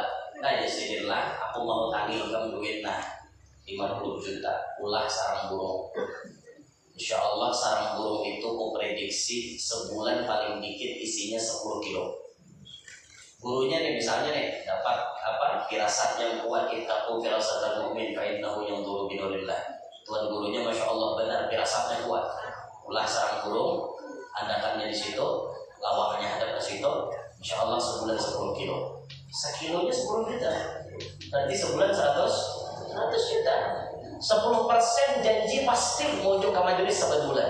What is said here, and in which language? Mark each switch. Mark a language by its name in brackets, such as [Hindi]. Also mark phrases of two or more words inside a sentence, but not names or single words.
[Banjar] Nah, jadilah aku mau tagih kamu duit nah 50 juta ulah sarang burung. [Arabic] إن شاء الله [Indonesian] sarang burung itu kuprediksi sebulan paling dikit isinya 10 kilo. Gurunya nih misalnya nih dapat firasat yang kuat, [Arabic] اتقوا فراسة المؤمن فإنه ينظر بنور الله. [Banjar] Tuan gurunya [Arabic] ما شاء الله [Banjar] benar firasatnya kuat. Ulah sarang burung, andakannya di situ, lawaknya hadap ke situ, [Arabic] إن شاء الله [Banjar] sebulan 10 kilo. [Indonesian] Sekilonya 10 juta. Berarti sebulan 100 juta. 10% janji pasti muncul ke majelis sebulan.